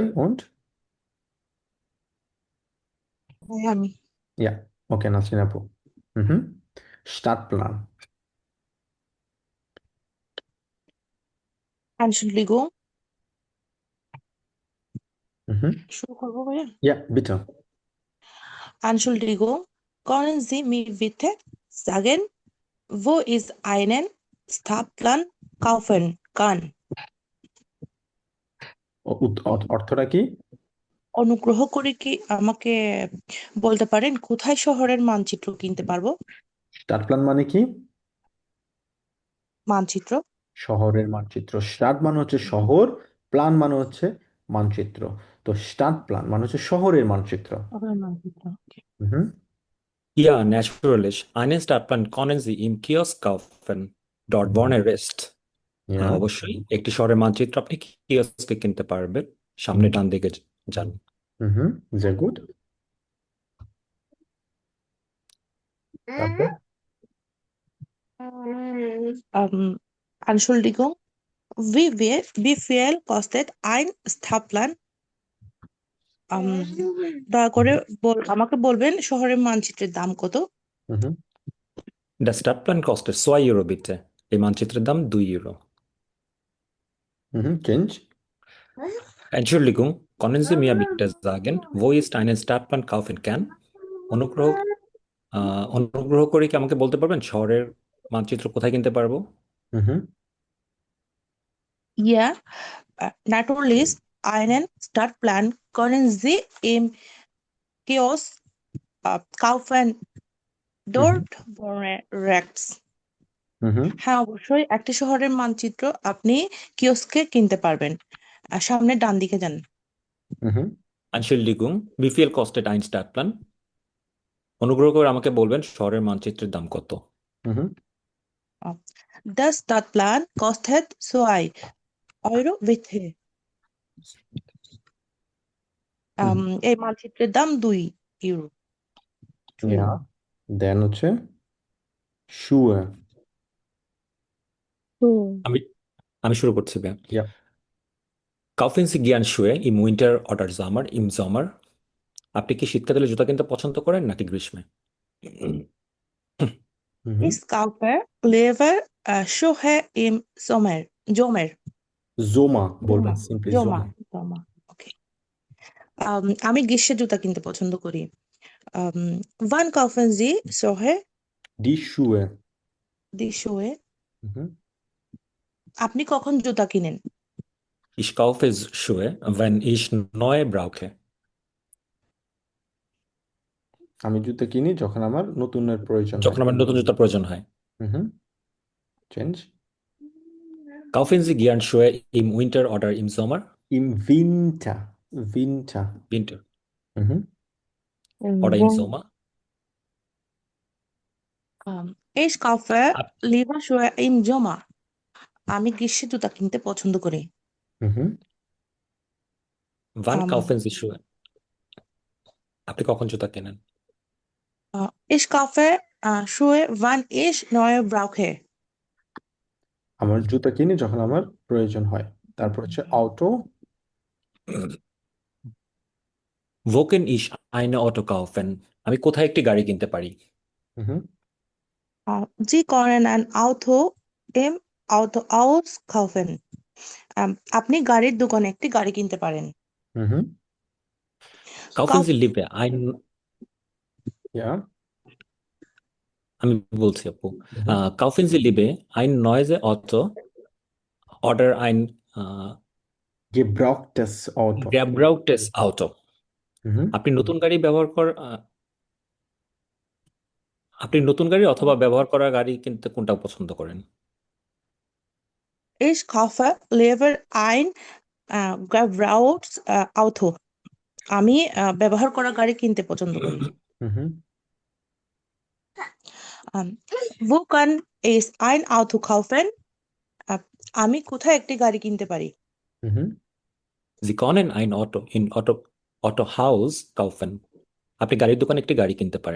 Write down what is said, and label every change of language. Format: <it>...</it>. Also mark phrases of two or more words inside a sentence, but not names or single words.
<bn>হ্যাঁ, রিয়াদ ভাই, und আমি ইয়া ওকে নাসরিন আপু। হুম। স্টাডপ্ল্যান।</bn> <de>Entschuldigung,</de> <bn>হুম। শুরু করবো ভাইয়া? ইয়া বিটা।</bn> <de>Entschuldigung, können Sie mir bitte sagen, wo ist einen Stadtplan kaufen kann?</de> <bn>অর্থটা কি? অনুগ্রহ করে কি আমাকে বলতে পারেন কোথায় শহরের মানচিত্র কিনতে পারবো? স্টাডপ্ল্যান মানে কি? মানচিত্র। শহরের মানচিত্র। স্টাড মানে হচ্ছে শহর, প্ল্যান মানে হচ্ছে মানচিত্র। তো স্টাড প্ল্যান মানে হচ্ছে শহরের মানচিত্র। শহরের মানচিত্র। হুম।</bn> <de>Ja, natürlich. Einen Stadtplan können Sie im Kiosk kaufen. Dort wohnen Rest.</de> <bn>ইয়া অবশ্যই একটি শহরের মানচিত্র আপনি কিওস্কে কিনতে পারবেন। সামনে ডান দিকে যান। হুম।</bn> <de>sehr gut.</de> <bn>তারপর</bn> <de>Entschuldigung, wie viel kostet ein Stadtplan?</de> <bn>দয়া করে আমাকে বলবেন শহরের মানচিত্রের দাম কত? হুম।</bn> <de>Der Stadtplan kostet 2 Euro bitte.</de> <bn>এই মানচিত্রের দাম 2 ইউরো। চেঞ্জ।</bn> <de>Entschuldigung, können Sie mir bitte sagen, wo ist einen Stadtplan kaufen kann?</de> <bn>অনুগ্রহ অনুগ্রহ করে কি আমাকে বলতে পারবেন শহরের মানচিত্র কোথায় কিনতে পারবো? হুম।</bn> <de>Ja, natürlich einen Stadtplan können Sie im Kiosk kaufen. Dort wohnen rechts.</de> <bn>হুম। হ্যাঁ, অবশ্যই একটি শহরের মানচিত্র আপনি কিওস্কে কিনতে পারবেন। সামনে ডান দিকে যান। হুম।</bn> <de>Entschuldigung, wie viel kostet ein Stadtplan?</de> <bn>অনুগ্রহ করে আমাকে বলবেন শহরের মানচিত্রের দাম কত? হুম।</bn> <de>Das Stadtplan kostet 2 Euro bitte.</de> <bn>এই মানচিত্রের দাম 2 ইউরো। ইয়া দেন হচ্ছে শুয়ে। আমি আমি শুরু করছি ভাইয়া। ইয়া</bn> <de>Kaufen Sie gern Schuhe im Winter oder Sommer? Im Sommer?</de> <bn>আপনি কি শীতকালে জুতা কিনতে পছন্দ করেন নাকি গ্রীষ্মে?</bn> <de>Ich kaufe lieber Schuhe im Sommer. Sommer.</de> <bn>জোমা বলবেন, সিম্পলি জমা জোমা। জমা ওকে। আমি গ্রীষ্মে জুতা কিনতে পছন্দ করি।</bn> <de>Wann kaufen Sie Schuhe? Die Schuhe. Die Schuhe.</de> <bn>আপনি কখন জুতা কিনেন?</bn> <de>Ich kaufe Schuhe, wenn ich neue brauche.</de> <bn>আমি জুতো কিনি যখন আমার নতুনের প্রয়োজন হয়। যখন আমার নতুন জুতা প্রয়োজন হয়। চেঞ্জ।</bn> <de>Kaufen Sie gern Schuhe im Winter oder im Sommer? Im Winter. Winter. Winter Mhm. oder im Sommer? Ich kaufe আপ- lieber Schuhe im Sommer.</de> <bn>আমি গ্রীষ্মে জুতা কিনতে পছন্দ করি। Mhm.</bn> <de>Wann Um, kaufen Sie Schuhe?</de> <bn>আপনি কখন জুতা কেনেন?</bn> <de>Ich kaufe Schuhe, wann ich neue brauche.</de> <bn>আমার জুতা কিনি যখন আমার প্রয়োজন হয়। তারপর হচ্ছে অটো।</bn> <de>Wo kann ich eine Auto kaufen?</de> <bn>আমি কোথায় একটি গাড়ি কিনতে পারি? Mhm.</bn> <de>Sie können ein Auto im Autohaus kaufen.</de> <bn>আপনি গাড়ির দোকানে একটি গাড়ি কিনতে পারেন। Mhm.</bn> <de>Kaufen Sie lieber ein Ja.</de> <bn>আমি বলছি আপু,</bn> <de>kaufen Sie lieber ein neues Auto oder ein Gebrauchtes Auto. gebrauchtes Auto? Mhm.</de> <bn>আপনি নতুন গাড়ি ব্যবহার আপনি নতুন গাড়ি অথবা ব্যবহার করা গাড়ি কিনতে কোনটা পছন্দ করেন?</bn> <de>Ich kaufe lieber ein gebrauchtes Auto.</de> <bn>আমি ব্যবহার করা গাড়ি কিনতে পছন্দ করি। Mhm.</bn> <de>Wo kann ich ein Auto kaufen?</de> <bn>আমি কোথায় একটি গাড়ি কিনতে পারি? Mhm.</bn> <de>Sie können ein Auto in Autohaus kaufen.</de> <bn>আপনি গাড়ির দোকানে একটি গাড়ি কিনতে পারেন।</bn>